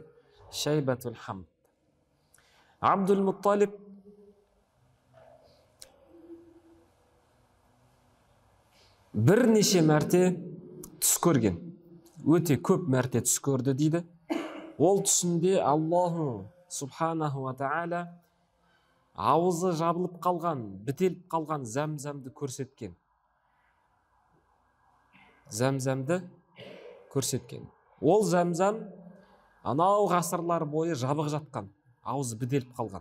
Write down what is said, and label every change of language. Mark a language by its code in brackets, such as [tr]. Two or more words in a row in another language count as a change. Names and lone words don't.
[kk] Шайбатул Хамд. Абдул Мутталиб бірнеше мәрте түс көрген. Өте көп мәрте түс көрді дейді. Ол түсінде [ar] الله سبحانه وتعالى [kk] ауызы жабылып қалған, бітеліп қалған зәмзәмді көрсеткен. Зәмзәмді көрсеткен. Ол зәмзәм анау ғасырлар бойы жабық жатқан, ауызы бітеліп қалған.